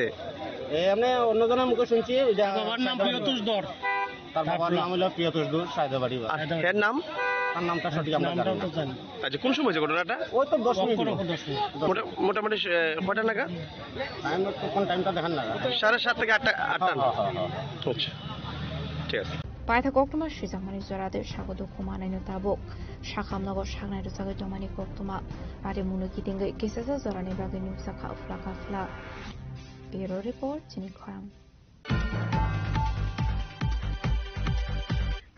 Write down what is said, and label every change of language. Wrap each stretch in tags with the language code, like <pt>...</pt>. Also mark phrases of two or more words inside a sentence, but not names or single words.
<bn>এমনি অন্যজনের মুখে শুনছি বাবার নাম প্রিয়তোষ দর তার বাবার নাম হলো প্রিয়তোষ দর সায়দাবাড়ি এর নাম তার নামটা সঠিক আমরা জানি আচ্ছা কোন সময় হয়েছে ঘটনাটা ওই তো 10 মিনিট মোটামুটি কয়টা নাগাদ কোন টাইমটা দেখান না 7:30 থেকে 8টা আচ্ছা ঠিক আছে</bn> <trp>Paitha Koktuma Shizamani Zorade Shagodo Kumanino Tabok Shakamnago Shagnai Zaga Domani Koktuma Pade Munuki Dinga Kisasa Zorani Bagani Saka Flaka Fla</trp> <en>Bureau Report</en> <trp>Chini Kham</trp>